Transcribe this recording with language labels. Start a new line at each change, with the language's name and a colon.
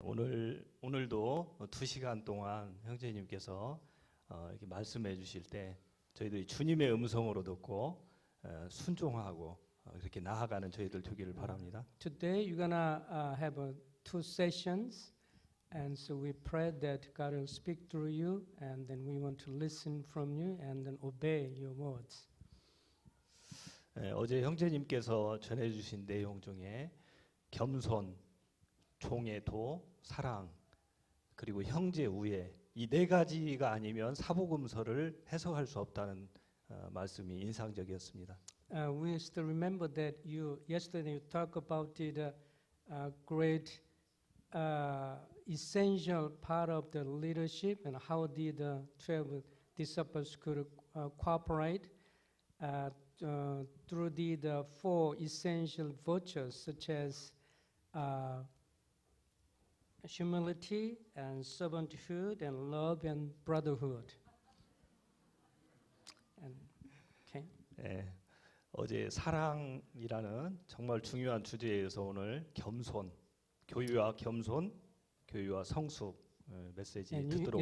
Korean: 오늘도 2시간 동안 형제님께서 이렇게 말씀해 주실 때 저희들이 주님의 음성으로 듣고 순종하고 이렇게 나아가는 저희들 되기를 바랍니다.
English: Today you're gonna have two sessions, and so we pray that God will speak through you, and then we want to listen from you and then obey your words.
Korean: 어제 형제님께서 전해 주신 내용 중에 겸손, 종의 도, 사랑, 그리고 형제 우애 이 네 가지가 아니면 사복음서를 해석할 수 없다는 말씀이 인상적이었습니다.
English: We still remember that yesterday you talked about the great essential part of the leadership and how the 12 disciples could cooperate through the four essential virtues such as humility and servanthood and love and brotherhood. And, okay.
Korean: 어제 사랑이라는 정말 중요한 주제에서 오늘 겸손, 교유와 겸손, 교유와 성숙 메시지 듣도록